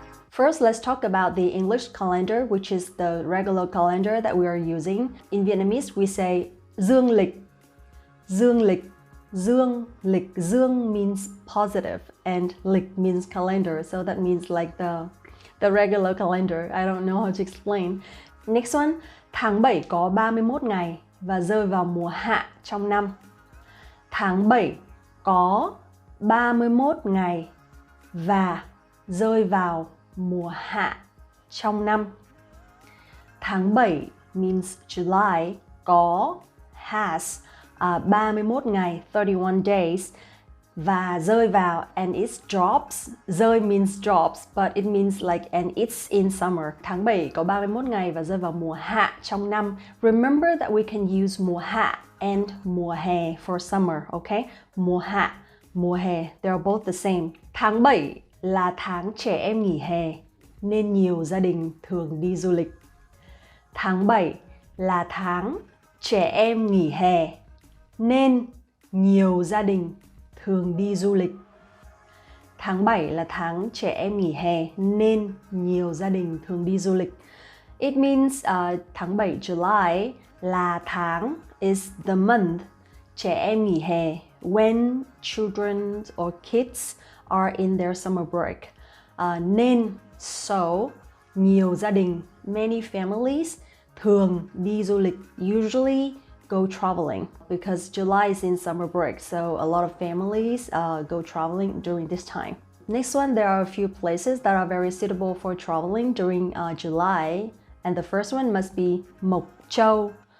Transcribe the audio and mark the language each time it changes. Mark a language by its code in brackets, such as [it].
[en] First, let's talk about the English calendar, which is the regular calendar that we are using. In Vietnamese, we say [vi] dương lịch. Dương lịch. Dương lịch. [en] Dương means positive and lịch means calendar. So that means like the regular calendar. I don't know how to explain. Next one, [vi] tháng 7 có 31 ngày và rơi vào mùa hạ trong năm. Tháng 7 có 31 ngày và rơi vào mùa hạ trong năm. [en] Tháng 7 means July, có has 31 ngày, 31 days, [vi] và rơi vào [en] and it drops. Rơi means drops, but it means like and it's in summer. [vi] Tháng 7 có 31 ngày và rơi vào mùa hạ trong năm. [en] Remember that we can use mùa hạ and mùa hè for summer, okay? [vi] Mùa hạ, mùa hè, [en] they are both the same. [vi] Tháng 7 là tháng trẻ em nghỉ hè nên nhiều gia đình thường đi du lịch. Tháng 7 là tháng trẻ em nghỉ hè nên nhiều gia đình thường đi du lịch. Tháng 7 là tháng trẻ em nghỉ hè nên nhiều gia đình thường đi du lịch. [en] It means tháng 7 July là tháng is the month [vi] trẻ em nghỉ hè [en] when children or kids are in their summer break. Nên, so, [vi] nhiều gia đình, [en] many families, [vi] thường đi du lịch, [en] usually go traveling because July is in summer break, so a lot of families go traveling during this time. Next one, there are a few places that are very suitable for traveling during July, and the first one must be Mộc Châu.